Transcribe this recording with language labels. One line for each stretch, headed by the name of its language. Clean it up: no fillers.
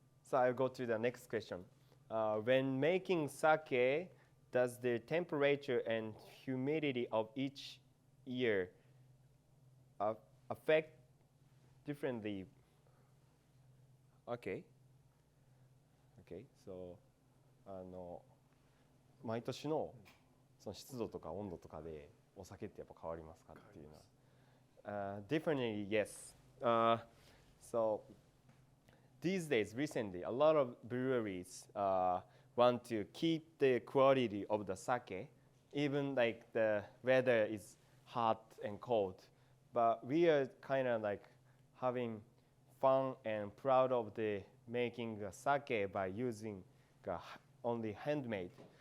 English: So I'll go to the next question. When making sake, does the temperature and humidity of each year affect differently? Okay. Okay. So,
Japanese: 毎年のその湿度とか温度とかでお酒ってやっぱ変わりますかっていうのは。
English: Differently, yes. So these days, recently, a lot of breweries want to keep the quality of the sake, even like the weather is hot and cold. But we are kind of like having fun and proud of the making the sake by using only handmade.